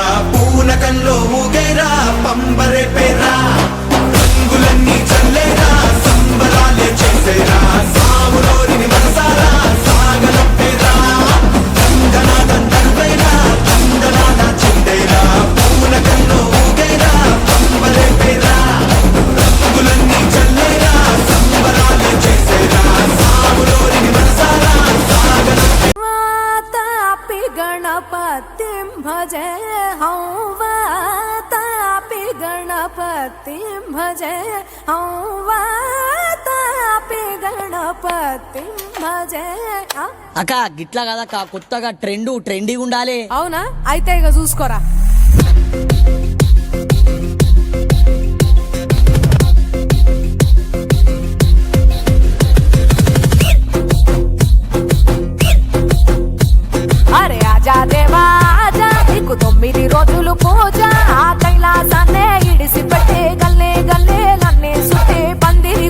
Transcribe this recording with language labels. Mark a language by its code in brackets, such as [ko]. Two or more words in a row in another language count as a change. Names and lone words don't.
[te] పూనకంలో ఊగైరా పంబరే పేరా రంగులన్నీ చల్లేరా సంబరాలే చేసేరా సాములోరిని మనసారా సాగనం పేరా తందనా దందరువైరా తందనాల చిందేరా పూనకంలో ఊగైరా పంబరే పేరా రంగులన్నీ చల్లేరా సంబరాలే చేసేరా సాములోరిని మనసారా సాగనం [sa] वातापि गणपतिं भजे हं वातापि गणपतिं भजे हं वातापि गणपतिं भजे [te] అక్క గిట్లా కదక్క కొత్తగా ట్రెండీగా ఉండాలి. అవునా అయితే ఇక చూసుకోరా. అరే [hi] आजा देवा आजा [te] నీకు 9 రోజులు పూజ ఆ కైలాసాన్నే ఇడిసి పెట్టే గల్లే గల్లే నన్నే సుట్టే పందిరి